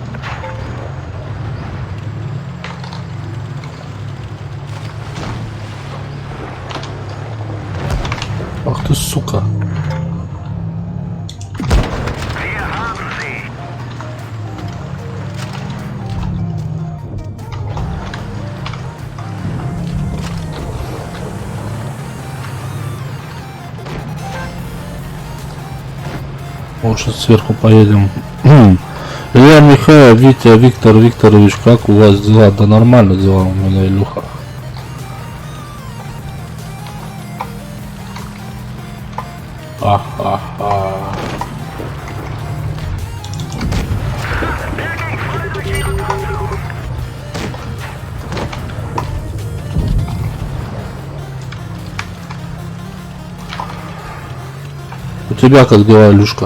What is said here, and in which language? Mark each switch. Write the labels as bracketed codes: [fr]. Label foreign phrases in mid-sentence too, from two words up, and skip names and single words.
[ru] Ах ты, сука. [de] Wir haben sie! [ru] Лучше сверху поедем. Илья Михаил, Витя, Виктор Викторович, как у вас дела? Да нормально дела у меня, Илюха. Ха-ха-ха. [de] Der ging voll durch ihre Panzerung! [ru] У тебя как дела, Илюшка?